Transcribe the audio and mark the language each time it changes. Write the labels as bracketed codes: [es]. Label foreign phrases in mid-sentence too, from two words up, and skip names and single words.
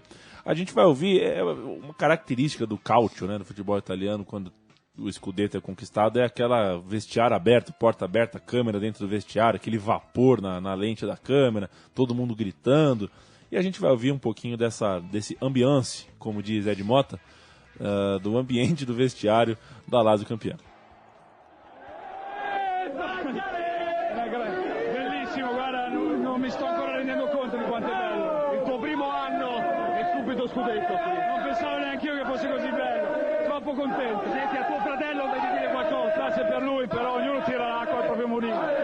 [pt] A gente vai ouvir uma característica do Calcio, né, do futebol italiano, quando o Scudetto é conquistado, é aquela vestiário aberto, porta aberta, câmera dentro do vestiário, aquele vapor na lente da câmera, todo mundo gritando. E a gente vai ouvir um pouquinho desse ambiance, como diz Ed Mota, do ambiente do vestiário da Lazio campeã. [it] Bellissimo, guarda, non mi sto ancora rendendo conto di quanto è bello. Il tuo primo anno e subito scudetto qui. Non pensavo neanche io che fosse così bello. Troppo contento. Senti, a tuo fratello devi dire qualcosa, grazie per lui, però ognuno tira l'acqua al proprio mulino.